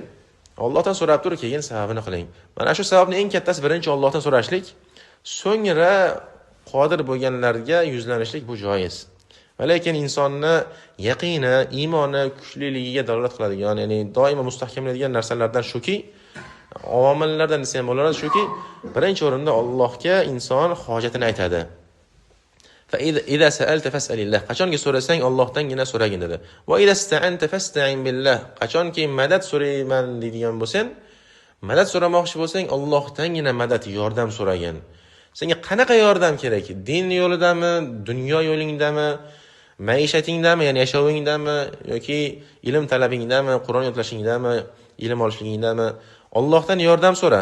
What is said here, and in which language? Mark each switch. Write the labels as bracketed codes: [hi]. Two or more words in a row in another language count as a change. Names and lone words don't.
[uz] Allohdan so'rab turib, keyin sababini qiling. Mana shu sababning eng kattasi birinchi Allohdan so'rashlik, so'ngra qodir bo'lganlarga yuzlanishlik bu joiz. Va lekin insonni yaqini, iymoni kuchliligiga dalolat qiladigan, ya'ni doimo mustahkamlaydigan narsalardan shuki, omillardan desa ham bo'ladi, shuki, birinchi o'rinda Allohga inson hojatini aytadi. [ar] فإذا سألت فاسأل الله. [uz] Qachonki so'rasang Allohdangina so'ragin dedi. [ar] وإذا استعنت فاستعن بالله. [uz] Qachonki madad so'rayman deydigan bo'lsang, madad so'ramoqchi bo'lsang, Allohdangina madad, yordam so'ragin. Senga qanaqa yordam kerak? Din yo'lidami, dunyo yo'lingdami, maishatingdami, ya'ni yashovingdami yoki ilm talabingdami, Qur'on yodlashingdami, ilm olishligingdami, Allohdan yordam so'ra.